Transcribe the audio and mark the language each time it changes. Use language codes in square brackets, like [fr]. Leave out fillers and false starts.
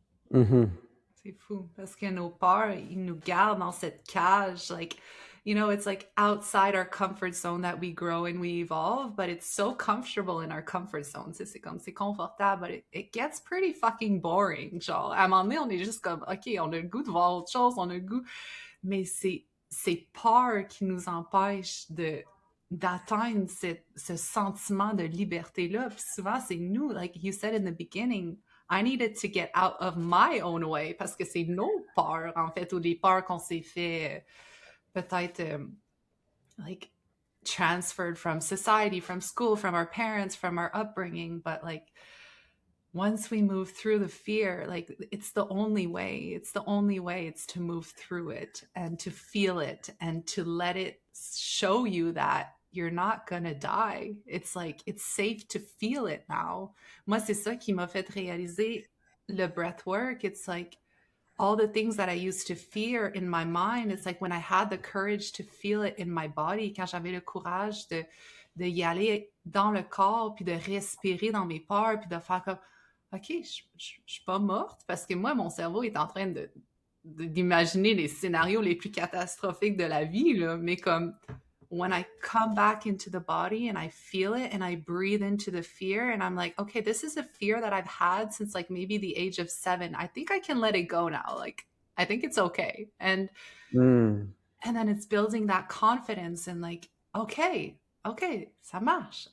[fr] C'est fou parce que nos peurs, ils nous gardent dans cette cage. [en] Like, you know, it's like outside our comfort zone that we grow and we evolve, but it's so comfortable in our comfort zone. [fr] C'est comme, c'est confortable, [en] but it gets pretty fucking boring. [fr] Genre, à un moment donné, on est juste comme, OK, on a le goût de voir autre chose, on a le goût. Mais c'est peurs qui nous empêchent d'atteindre ce sentiment de liberté-là. Puis souvent, c'est nous, [en] like you said in the beginning, I needed to get out of my own way [fr] parce que c'est nos peurs, en fait, ou des peurs qu'on s'est fait peut-être [en] like transferred from society, from school, from our parents, from our upbringing. But like once we move through the fear, like it's the only way. It's the only way. It's to move through it and to feel it and to let it show you that you're not gonna die. It's like, it's safe to feel it now. [fr] Moi, c'est ça qui m'a fait réaliser le breathwork. [en] It's like all the things that I used to fear in my mind. It's like when I had the courage to feel it in my body, [fr] quand j'avais le courage de y aller dans le corps, puis de respirer dans mes peurs, puis de faire comme, OK, je suis pas morte, parce que moi, mon cerveau est en train d'imaginer les scénarios les plus catastrophiques de la vie, là, mais comme, [en] when I come back into the body and I feel it and I breathe into the fear and I'm like, okay, this is a fear that I've had since like maybe the age of 7. I think I can let it go now. Like, I think it's okay. Hmm. And then it's building that confidence and like, okay, okay, [fr] ça marche.